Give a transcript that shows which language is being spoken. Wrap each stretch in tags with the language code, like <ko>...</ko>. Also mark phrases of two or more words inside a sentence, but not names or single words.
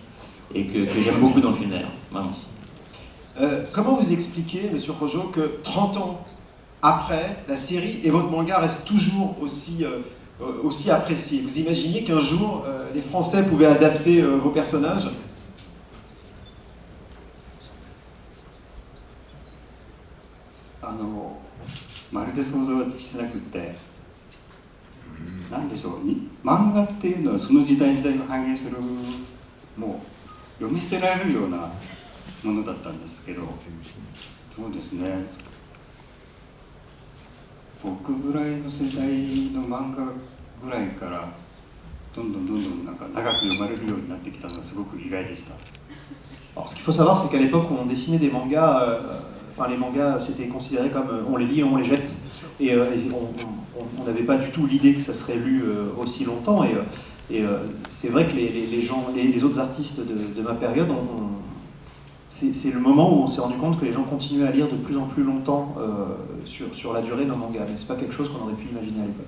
<fr>Et que j'aime beaucoup dans le film d'ailleurs. Vraiment. Comment vous expliquez, Monsieur Rojo, que 30 ans après, la série et votre manga restent toujours aussi appréciés? Vous imaginez qu'un jour, les Français pouvaient adapter vos personnages?</fr> <ja>Manga っていうのはその時代時代を反映するもう読み捨てられるようなものだったんですけど、そうですね、僕ぐらいの世代の漫画ぐらいからどんどんなんか長く読まれるようになってきたのがすごく意外でした。</ja> <fr>Alors, ce qu'il faut savoir, c'est qu'à l'époque où on dessinait des mangas, les mangas c'était considéré comme on les lit et on les jette, et on n'avait pas du tout l'idée que ça serait lu aussi longtemps, et c'est vrai que les autres artistes de ma période, c'est le moment où on s'est rendu compte que les gens continuaient à lire de plus en plus longtemps sur la durée nos mangas, mais c'est pas quelque chose qu'on aurait pu imaginer à l'époque.</fr>